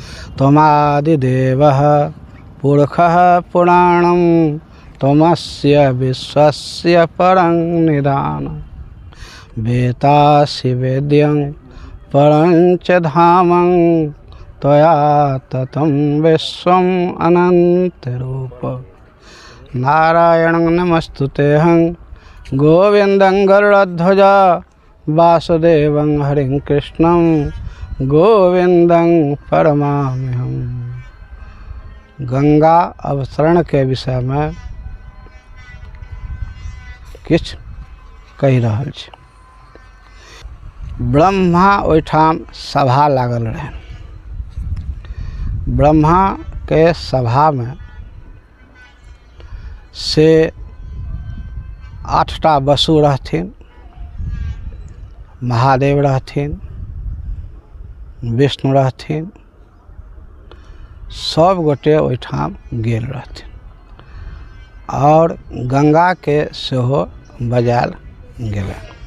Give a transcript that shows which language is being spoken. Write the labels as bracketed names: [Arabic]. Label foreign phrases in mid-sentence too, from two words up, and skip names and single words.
[Sanskrit] त्वमादिदेवः पुरुषः पुराणं त्वमस्य विश्वस्य परं निधानं वेतासि वेद्यं परं च धामं त्वया ततं विश्वम् अनन्तरूप। नारायणं नमस्तुतेऽहं गोविन्दं गरुडध्वजा वासुदेवं हरिं कृष्णं गोविन्दं परमाम्यहम्। [Maithili] गंगा अवतरण के विषय में किछ कहि रहल छी। ब्रह्मा ओहिठाम सभा लागल रहे। ब्रह्मा के सभा में से 8टा वसु रहथिन, महादेव रहथिन, विष्णु रहथिन, सब गोटे ओहिठाम गेल रहथिन और गंगा के सेहो बजायल गेलनि।